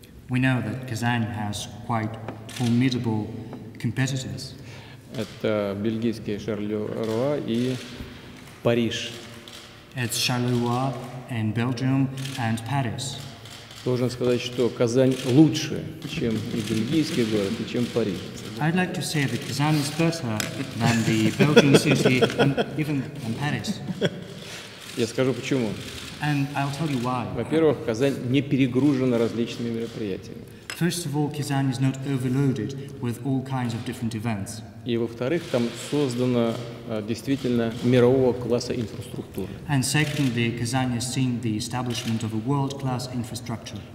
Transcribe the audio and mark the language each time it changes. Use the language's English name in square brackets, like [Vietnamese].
[English] We know that Kazan has quite formidable competitors. [Russian] Это бельгийский Шарлеруа и Париж. [English] It's Charleroi in Belgium and Paris. [Russian] Должен сказать, что Казань лучше, чем и бельгийский город, и чем Париж. [English] I'd like to say that Kazan is better than the Belgian city and even than Paris. [Russian] Я скажу почему. [English] And I'll tell you why. [Russian] Во-первых, Казань не перегружена различными мероприятиями. [English] First of all, Kazan is not overloaded with all kinds of different events. [Russian] И во-вторых, там создана действительно мирового класса инфраструктура. [English] And secondly, Kazan has seen the establishment of a world-class infrastructure.